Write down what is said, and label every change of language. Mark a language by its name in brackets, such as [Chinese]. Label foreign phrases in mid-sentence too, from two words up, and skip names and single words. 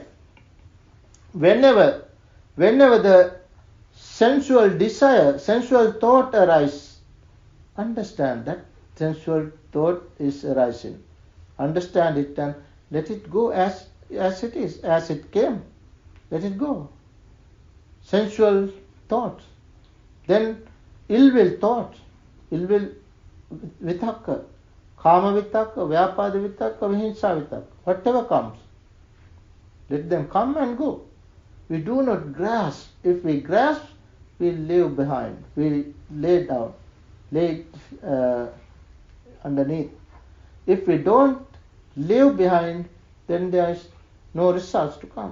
[English] Whenever the sensual desire, sensual thought arises, understand that sensual thought is arising. Understand it and let it go as it is, as it came. Let it go. Sensual thoughts. Then ill will thoughts, ill will [Pali] vitakka, kama vitakka, vyapada vitakka, vihimsa vitakka, [English] whatever comes, let them come and go. We do not grasp. If we grasp, we leave behind. We lay down, lay underneath. If we don't leave behind, then there is no results to come.